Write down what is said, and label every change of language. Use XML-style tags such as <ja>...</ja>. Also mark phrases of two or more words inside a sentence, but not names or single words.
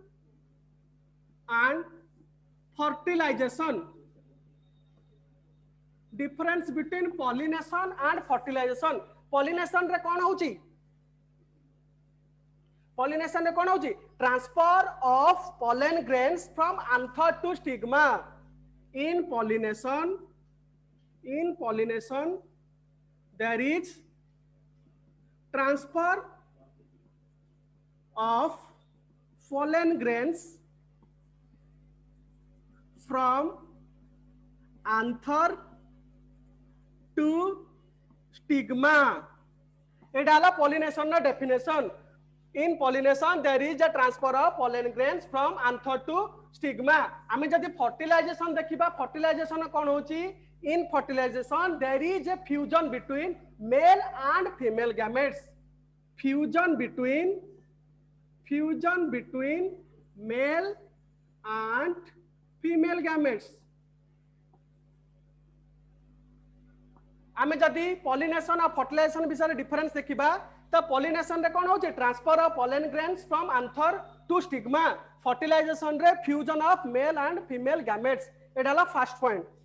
<en>and fertilization difference between pollination and fertilization pollination</en> <or>ରେ କଣ ହେଉଛି</or> <en>पॉलिनेशन</en> <or>ରେ କଣ ହେଉଛି</or> <en>transfer of pollen grains from anther to stigma in pollination there is transfer of pollen grains from anther to stigma एटा हला pollination ना definition in pollination there is a transfer of pollen grains from anther to stigma</en> <or>ଆମେ ଯଦି</or> <en>fertilization देखिबा fertilization</en> <or>କଣ ହେଉଛି</or> <en>in fertilization there is a fusion between male and female gametes fusion between male and female gametes</en> <or>ଆମେ ଯଦି</or> <en>pollination और fertilization विषय डिफरेंस</en> <or>ଦେଖିବା ତୋ</or> <en>pollination</en> <or>ରେ କଣ ହେଉଛି</or> <en>transfer of pollen grains from anther to stigma fertilization रे fusion of male and female gametes</en> <or>ଏଟା ହଲା</or> <en>first point</en>